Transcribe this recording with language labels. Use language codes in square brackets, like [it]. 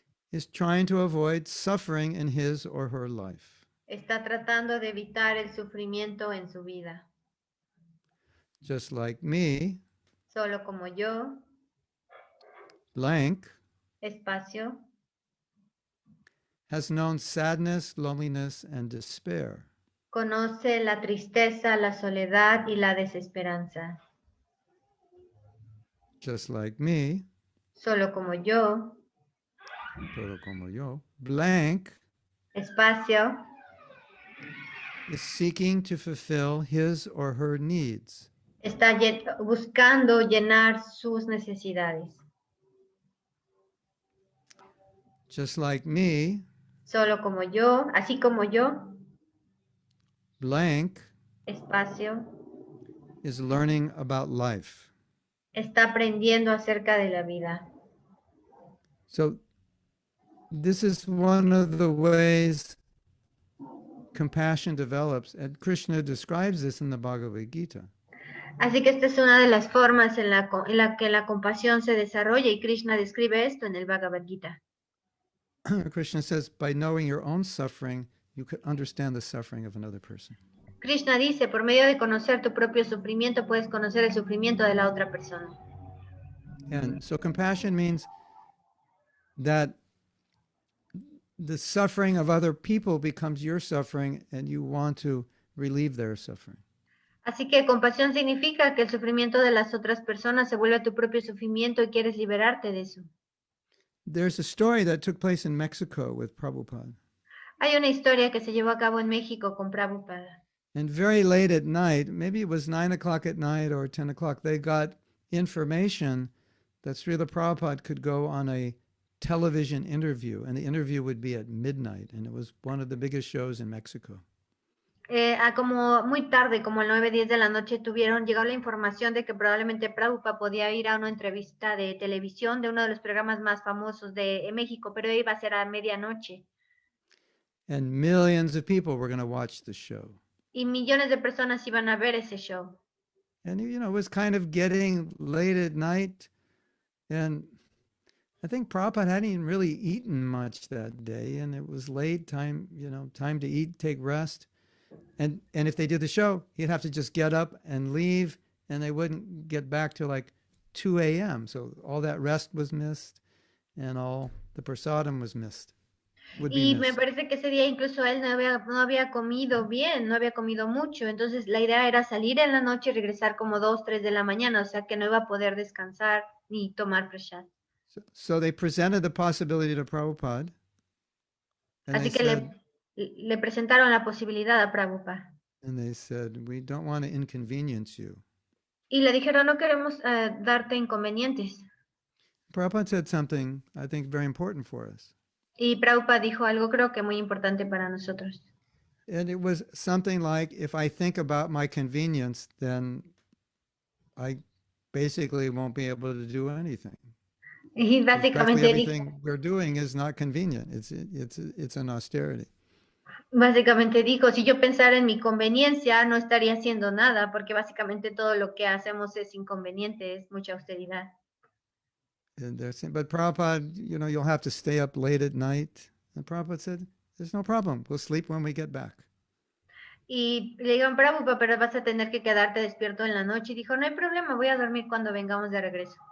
[en] is trying to avoid suffering in his or her life. [es] está tratando de evitar el sufrimiento en su vida. [en] Just like me, [es] Solo como yo, [en] Blank, [es] espacio, [en] has known sadness, loneliness, and despair. [es] conoce la tristeza, la soledad y la desesperanza. [en] Just like me, [es] Solo como yo, todo como yo, Blank espacio, [en] is seeking to fulfill his or her needs. [es] está buscando llenar sus necesidades. [en] Just like me, [es] Solo como yo, así como yo, [en] Blank [es] espacio, [en] is learning about life. [es] está aprendiendo acerca de la vida. [en] So this is one of the ways compassion develops, and Krishna describes this in the Bhagavad Gita. [es] Así que esta es una de las formas en la que la compasión se desarrolla y Krishna describe esto en el Bhagavad Gita. [en] Krishna says, by knowing your own suffering, you could understand the suffering of another person. [es] Krishna dice, por medio de conocer tu propio sufrimiento, puedes conocer el sufrimiento de la otra persona. [en] And so compassion means that the suffering of other people becomes your suffering and you want to relieve their suffering. [es] Así que compasión significa que el sufrimiento de las otras personas se vuelve tu propio sufrimiento y quieres liberarte de eso. [en] There's a story that took place in Mexico with Prabhupada. [es] Hay una historia que se llevó a cabo en México con Prabhupada. [en] And very late at night, maybe it was 9 o'clock at night or 10 o'clock, they got information that Srila Prabhupada could go on a television interview, and the interview would be at midnight, and it was one of the biggest shows in Mexico. [es] Como muy tarde, como a 9, 10 de la noche, llegó la información de que probablemente Prabhupada podía ir a una entrevista de televisión de uno de los programas más famosos de México, pero iba a ser a medianoche. [en] And millions of people were going to watch the show. [es] Y millones de personas iban a ver ese show. [en] And, you know, it was kind of getting late at night, and I think Prabhupada hadn't even really eaten much that day, and it was late, time to eat, take rest. And if they did the show, he'd have to just get up and leave, and they wouldn't get back till like 2 a.m. So all that rest was missed, and all the prasadam was missed. [es] Y me parece que ese día incluso él no había comido bien, no había comido mucho. Entonces la idea era salir en la noche y regresar como 2, 3 de la mañana, o sea que no iba a poder descansar ni tomar prasad. [en] So they presented the possibility to Prabhupada. And [es] Así que le presentaron la posibilidad a Prabhupada. [en] And they said, we don't want to inconvenience you. [es] Y le dijeron, no queremos darte inconvenientes. [en] Prabhupada said something, I think, very important for us. [es] Y Prabhupada dijo algo creo que muy importante para nosotros. [en] And it was something like, if I think about my convenience, then I basically won't be able to do anything. [es] Y básicamente [en] everything we're doing is not convenient. It's an austerity. [es] Básicamente dijo, si yo pensara en mi conveniencia, no estaría haciendo nada, porque básicamente todo lo que hacemos es inconveniente, es mucha austeridad. [en] And they're saying, but Prabhupada, you'll have to stay up late at night. And Prabhupada said, there's no problem. We'll sleep when we get back. [es] Y le dijeron, Prabhupada, pero vas a tener que quedarte despierto en la noche. Y dijo, no hay problema, voy a dormir cuando vengamos de regreso.